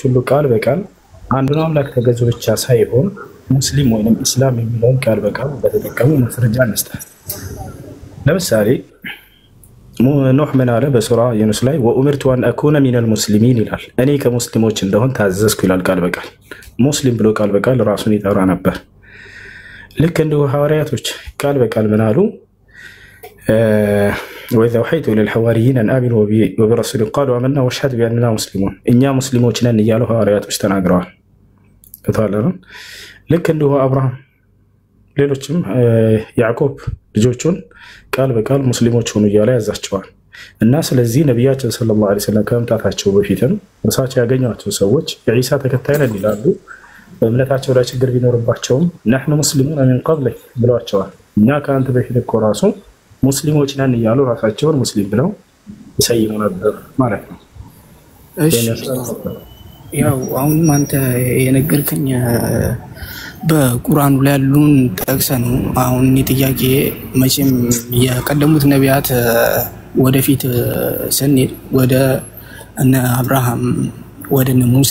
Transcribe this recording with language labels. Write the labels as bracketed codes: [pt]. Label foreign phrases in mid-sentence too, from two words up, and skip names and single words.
[am] ሁሉ ቃል በቃል አንዱን አምላክ ተገዙ ብቻ ሳይሆን ሙስሊም ወይም እስላም የሚለውን ቃል በቃል በተጠቀሙ ማስረጃ እንስጣለን። ለምሳሌ ኑህ ምን አለ በሱራ ዩኑስ ላይ [ar] وأمرت أن أكون من المسلمين [am] ይላል። እኔ ከሙስሊሞች እንደሆን ታዘዝኩ ይላል ቃል በቃል። ሙስሊም ብሎ ቃል በቃል ራሱን ይጠራ ነበር። ልክ እንደ ሐዋርያቶች ቃል በቃል ምን አሉ? [ar] وإذا أوحيت إلى الحواريين أن آمنوا وبرسول قالوا آمنا واشهد بأننا مسلمون إننا مسلمون نن [am] እያሉ ሐዋርያቶች ተናግረዋል። ከተዋለሩ ልክ እንደው አብርሃም ሌሎችም ያዕቆብ ልጆቹን ቃል በቃል ሙስሊሞች ሆኑ እያለ ያዛቸዋል። እና ስለዚህ ነብያችን [ar] صلى الله عليه وسلم [am] ከመምጣታቸው በፊትም እርሳቸው ያገኟቸው ሰዎች የኢሳ ተከታይ ነን ይላሉ። በእምነታቸው ላይ ችግር ቢኖርባቸውም [ar] نحن مسلمون من قبل [am] ብለዋቸዋል። እኛ ከአንተ በፊት እኮ ራሱ ሙስሊሞች ነን እያሉ ራሳቸውን ሙስሊም ብለው ይሰይሙ ነበር ማለት ነው። እሺ ያው አሁን አንተ የነገርከኝ በቁርአኑ ላይ ያሉን ጠቅሰ ነው። አሁን ጥያቄ መቼም የቀደሙት ነቢያት ወደፊት ስንሄድ ወደ እነ አብርሃም ወደ እነ ሙሳ